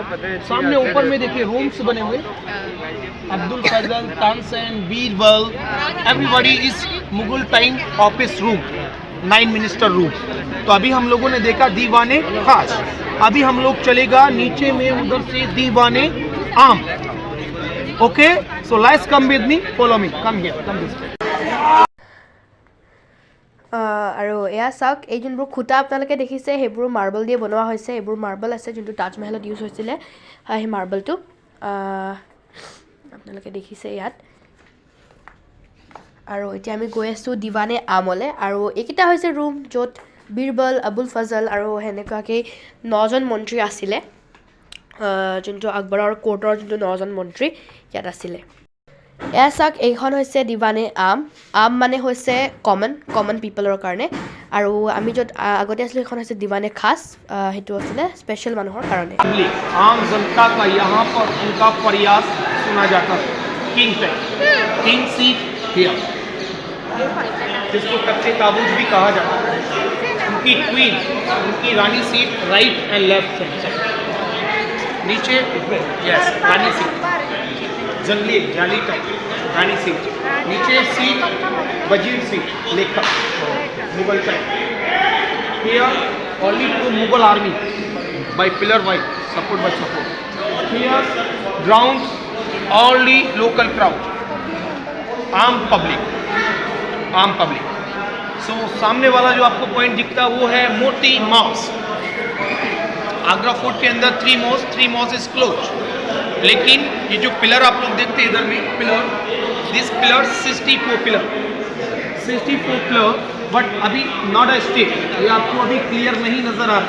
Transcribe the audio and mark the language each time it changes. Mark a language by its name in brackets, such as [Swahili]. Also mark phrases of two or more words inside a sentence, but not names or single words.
[Hindi] सामने ऊपर में देखिए रूम्स बने हुए, अब्दुल फजल, तानसेन, बीरबल, [English] everybody is Mughal time office room, 9 minister room. [Hindi] तो अभी हम लोगों ने देखा दीवाने खास, अभी हम लोग चलेगा नीचे में उधर से दीवाने आम। [English] OK, so let's come with me, follow me, come here, come this way. [Assamese] আৰু এয়া চাওক, এই যোনবোৰ খুঁটা আপোনালোকে দেখিছে সেইবোৰ মাৰ্বল দিয়ে বনোৱা হৈছে। এইবোৰ মাৰ্বল আছে যোনটো তাজমহলত ইউজ হৈছিলে, সেই মাৰ্বলটো আপোনালোকে দেখিছে ইয়াত। আৰু এতিয়া আমি গৈ আছোঁ দিৱানে আমলৈ। আৰু এইকেইটা হৈছে ৰুম য'ত বীৰবল, আবুল ফজল আৰু সেনেকুৱাকৈ 9জন মন্ত্ৰী আছিলে, যোনটো আকবৰৰ কোৰ্টৰ যোনটো 9জন মন্ত্ৰী ইয়াত আছিলে। এয়া চাওক, এইখন হৈছে দিৱানে আম। আম মানে হৈছে [English] common people [Assamese] কাৰণে। আৰু আমি য'ত আগতে আছিলোঁ সেইখন হৈছে দিৱানে খাছ, সেইটো আছিলে স্পেচিয়েল মানুহৰ কাৰণে। [Hindi] आम जनता का यहाँ पर उनका प्रयास सुना जाता है। [English] king seat here, [Hindi] जिसको तख्ते ताबूत भी कहा जाता है। उनकी क्वीन, उनकी रानी [English] seat right and left side, [Hindi] नीचे यस रानी सीट, जंगली जाली टाइप रानी सीट, नीचे सीट वजीर सीट, लेखक मुगल टाइप। [English] here only to Mughal army by pillar wise, support by support. Here ground only local crowd, [Hindi] आम पब्लिक। सो सामने वाला जो आपको पॉइंट दिखता है वो है मोती मॉस्क। आगरा फोर्ट के अंदर 3 [English] mosque is close, [Hindi] लेकिन ये जो पिलर आप लोग देखते हैं इधर में पिलर, [English] this pillar 64 pillar, but [Hindi] अभी [English] not a state, [Hindi] ये आपको अभी क्लियर नहीं नजर आ रहा।